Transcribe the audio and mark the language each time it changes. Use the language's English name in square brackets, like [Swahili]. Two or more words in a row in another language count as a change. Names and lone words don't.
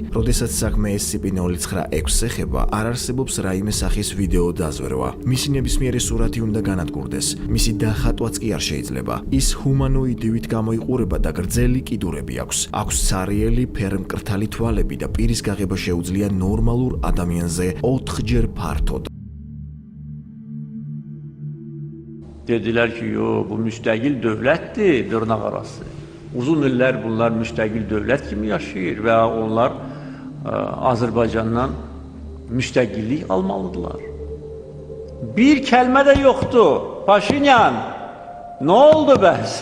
[Georgian] როდესაც საქმე SCP-096-ს ეხება, არ არსებობს რაიმე სახის ვიდეო დაზვერვა. მისი ნებისმიერი სურათი უნდა განადგურდეს. მისი დახატვაც კი არ შეიძლება. ის ჰუმანოიდივით გამოიყურება და გრძელი კიდურები აქვს. აქვს ცარიელი მკრთალი თვალები და პირის გაღება შეუძლია ნორმალურ ადამიანზე 4-ჯერ ფართოდ. [Turkish] Dediler ki yo bu müstakil devletti dırnak arası. Uzun yıllar bunlar müstakil devlet gibi yaşıyor ve onlar Azerbaycan'dan müstakillik almalıdılar. Bir kelime de yoktu. Paşinyan ne oldu be?